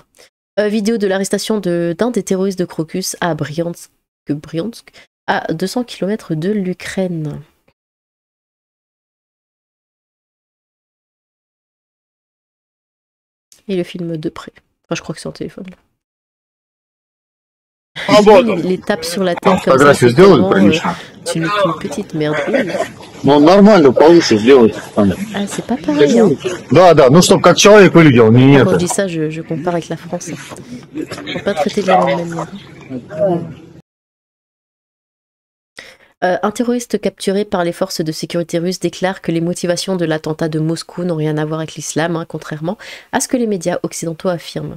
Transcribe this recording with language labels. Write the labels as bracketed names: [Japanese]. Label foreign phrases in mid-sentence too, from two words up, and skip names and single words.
[French] Vidéo de l'arrestation d'un des terroristes de Crocus à Bryansk, à 200 km de l'Ukraine. Et le film de près. Enfin, je crois que c'est en téléphone. Les tapes sur la tête comme ça, c'est vraiment une petite merde. [Russian] Ну, нормально получше сделать. [French] Ah, c'est pas pareil. [Russian] Да, ну чтобы как человек выглядел, не [French] Quand je dis ça, je compare avec la France. Faut pas traiter de la même manière. Un terroriste capturé par les forces de sécurité russes déclare que les motivations de l'attentat de Moscou n'ont rien à voir avec l'islam, contrairement à ce que les médias occidentaux affirment.